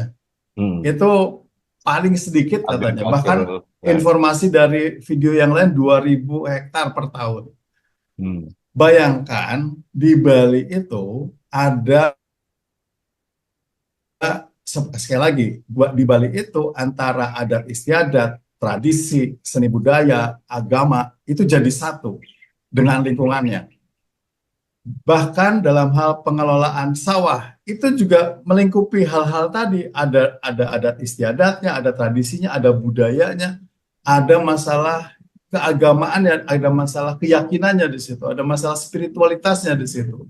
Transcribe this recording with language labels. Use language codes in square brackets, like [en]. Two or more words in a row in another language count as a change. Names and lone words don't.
[id] Itu paling sedikit katanya. Bahkan informasi dari video yang lain 2.000 hektar per tahun. Bayangkan di Bali itu ada, sekali lagi, di Bali itu antara adat istiadat, tradisi, seni budaya, agama, itu jadi satu dengan lingkungannya. Bahkan dalam hal pengelolaan sawah, itu juga melingkupi hal-hal tadi. Ada adat istiadatnya, ada tradisinya, ada budayanya, ada masalah keagamaannya, ada masalah keyakinannya di situ, ada masalah spiritualitasnya di situ.